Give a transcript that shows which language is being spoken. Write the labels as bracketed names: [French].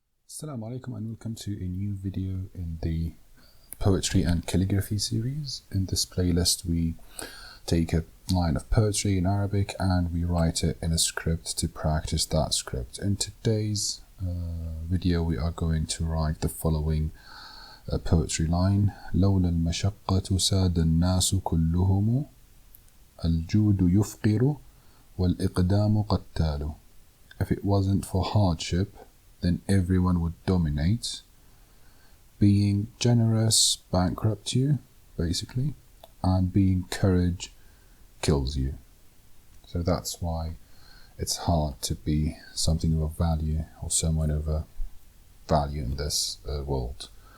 [English] Assalamualaikum and welcome to a new video in the poetry and calligraphy series. In this playlist we take a line of poetry in Arabic and we write it in a script to practice that script. In today's video we are going to write the following poetry line. [Arabic] لولا المشقة ساد الناس كلهم الجود يفقر والإقدام قتال. [English] If it wasn't for hardship, then everyone would dominate. Being generous bankrupts you, basically, and being courage kills you. So that's why it's hard to be something of value or someone of a value in this world.